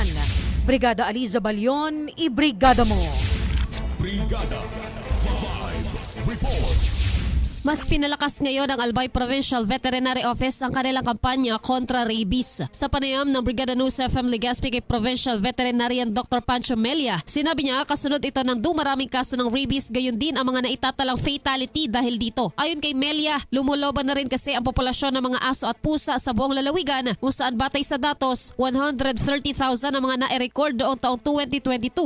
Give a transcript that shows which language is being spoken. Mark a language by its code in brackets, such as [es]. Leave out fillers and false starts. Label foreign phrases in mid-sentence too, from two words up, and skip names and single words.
[tl] Brigada Aliza Balion, ibrigada mo! Brigada Live Report. Mas pinalakas ngayon ang Albay Provincial Veterinary Office ang kanilang kampanya kontra rabies. Sa panayam ng Brigada News FM Legazpi kay Provincial Veterinarian Dr. Pancho Melia, sinabi niya kasunod ito ng dumaraming kaso ng rabies, gayon din ang mga naitatalang fatality dahil dito. Ayon kay Melia, lumuloban na rin kasi ang populasyon ng mga aso at pusa sa buong lalawigan kung saan batay sa datos, 130,000 ang mga na-record noong taong 2022.